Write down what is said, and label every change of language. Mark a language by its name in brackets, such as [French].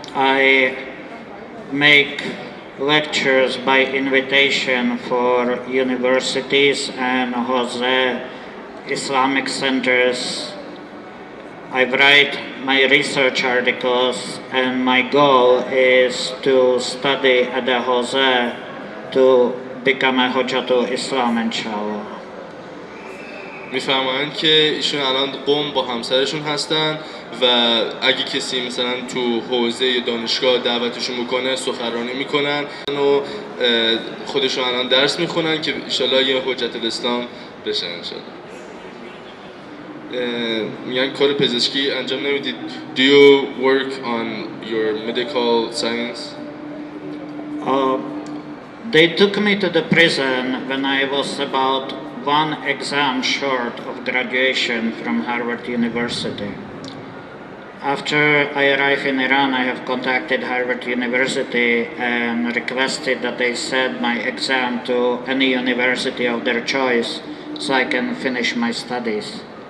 [English] I make lectures by invitation for universities and Jose Islamic centers. I write my research articles and my goal is to study at the Jose to become a Hujjatul Islam inshallah. [Persian] میفرمایند که ایشون الان قم با همسرشون هستن و اگه کسی مثلا تو حوزه دانشگاه دعوتشون بکنه سخنرانی میکنن و خودشون الان درس میخونن که انشالله یه حجت الاسلام بشن انشالله. میگن کار پزشکی انجام نمیدید. [English] Do you work on your medical science? They took me to the prison when I was about one exam short of graduation from Harvard University. After I arrived in Iran, I have contacted Harvard University and requested that they send my exam to any university of their choice so I can finish my studies.